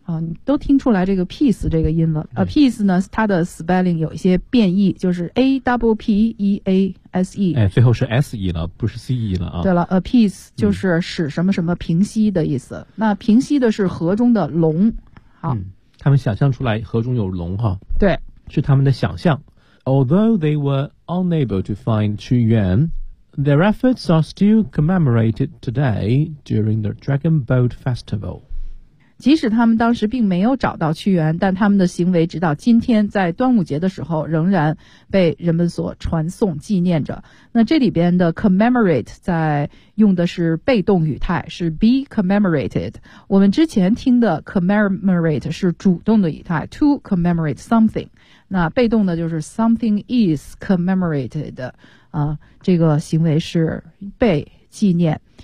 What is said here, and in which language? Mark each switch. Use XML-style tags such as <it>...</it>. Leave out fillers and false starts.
<zh>你都听出来这个 peace 这个音了。peace 呢，它的 spelling 有一些变异，就是 a w p e a s e。最后是 s e 了，不是 c e 了啊。对了 ，peace 就是使什么什么平息的意思。那平息的是河中的龙。好，他们想象出来河中有龙哈。对，是他们的想象。</zh> <en>Although they were unable to find Qu Yuan, their efforts are still commemorated today during the Dragon Boat Festival.</en> <zh>即使他们当时并没有找到屈原，但他们的行为直到今天在端午节的时候仍然被人们所传颂纪念着。那这里边的 commemorate 在用的是被动语态，是 be commemorated。我们之前听的 commemorate 是主动的语态，</zh> <en>to commemorate something，</en> <zh>那被动的就是</zh> <en>something is commemorated，</en> <zh>这个行为是被纪念。</zh>